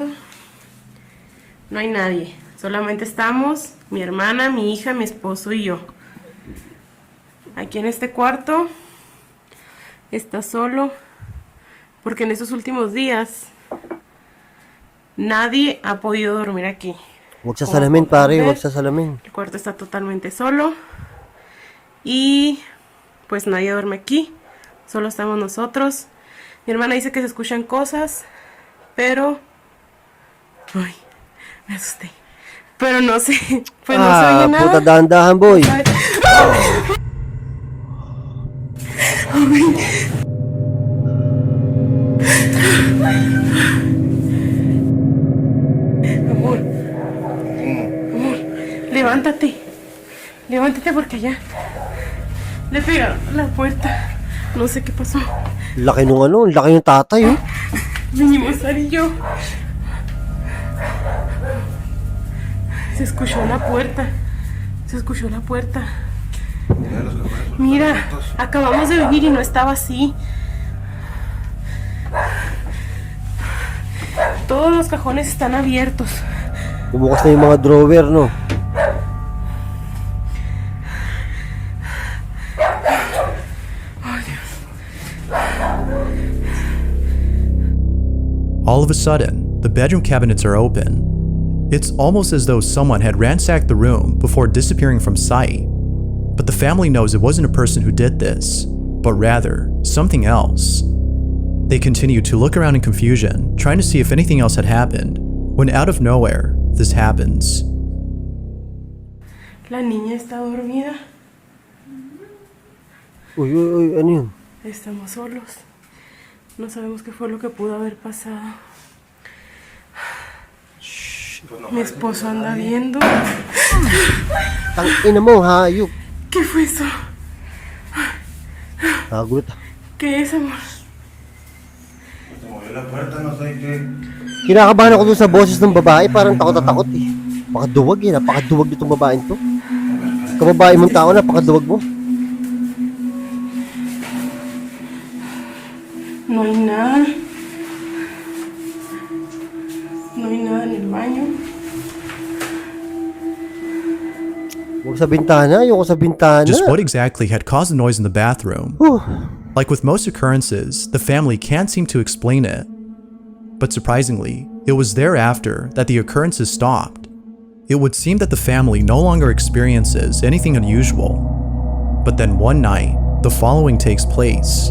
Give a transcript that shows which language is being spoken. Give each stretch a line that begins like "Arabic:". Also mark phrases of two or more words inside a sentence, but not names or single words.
Spanish: No hay nadie, solamente estamos mi hermana, mi hija, mi esposo y yo. Aquí en este cuarto está solo porque en estos últimos días nadie ha podido dormir aquí.
Filipino: Huwag sa salamin,
Spanish: Como pueden
Filipino: pare.
Spanish: ver,
Filipino: Huwag sa salamin.
Spanish: el cuarto está totalmente solo y pues nadie duerme aquí, solo estamos nosotros. Mi hermana dice que se escuchan cosas, pero... Ay, me asusté. Pero no sé, pues no se oye nada. Puta,
Filipino: dahan-dahan, boy.
Spanish: Amor, amor, levántate. Levántate porque allá le pegaron a la puerta. No sé qué pasó.
Filipino: Laki nung ano, laki ng tatay, oh.
Spanish: Vinimos Ari y yo. Se escuchó la puerta. Se escuchó la puerta. Mira, acabamos de venir y no estaba así. Todos los cajones están abiertos.
Filipino: Bumukas na yung mga drawer, no?
English: All of a sudden, the bedroom cabinets are open. It's almost as though someone had ransacked the room before disappearing from sight. But the family knows it wasn't a person who did this, but rather something else. They continue to look around in confusion, trying to see if anything else had happened, when out of nowhere, this happens.
Spanish: La niña está dormida.
Filipino: Uy, uy, uy, ano yun?
Spanish: Estamos solos. No sabemos qué fue lo que pudo haber pasado. Mi esposo anda viendo.
Filipino: Tangina mo, hayop.
Spanish: ¿Qué fue eso?
Filipino: Nagulat.
Spanish: ¿Qué es, amor? Movió la puerta, no sé qué.
Filipino: Kinakabahan ako dun sa boses ng babae. Parang takot na takot, eh. Napakaduwag, eh. Napakaduwag nitong babaeng to. Kababae mong tao, napakaduwag mo.
Spanish: No hay nada. No hay nada en el baño.
Filipino: Huwag sa bintana. Ayoko sa bintana.
English: Just what exactly had caused the noise in the bathroom? Whew. Like with most occurrences, the family can't seem to explain it. But surprisingly, it was thereafter that the occurrences stopped. It would seem that the family no longer experiences anything unusual. But then one night, the following takes place.